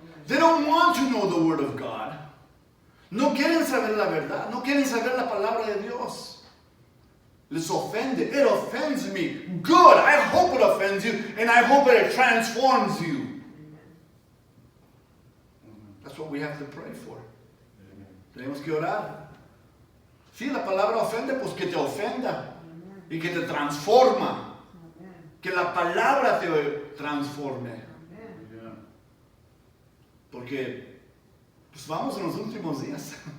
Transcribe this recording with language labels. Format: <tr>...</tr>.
<en>They don't want to know the Word of God.</en> <es>No quieren saber la verdad. No quieren saber la palabra de Dios. Les ofende.</es> <en>It offends me. Good. I hope it offends you, and I hope it transforms you. That's what we have to pray for.</en> <es>Tenemos que orar. Si la palabra ofende, pues que te ofenda y que te transforma. Que la palabra te transforme. Porque pues vamos en los últimos días.</es>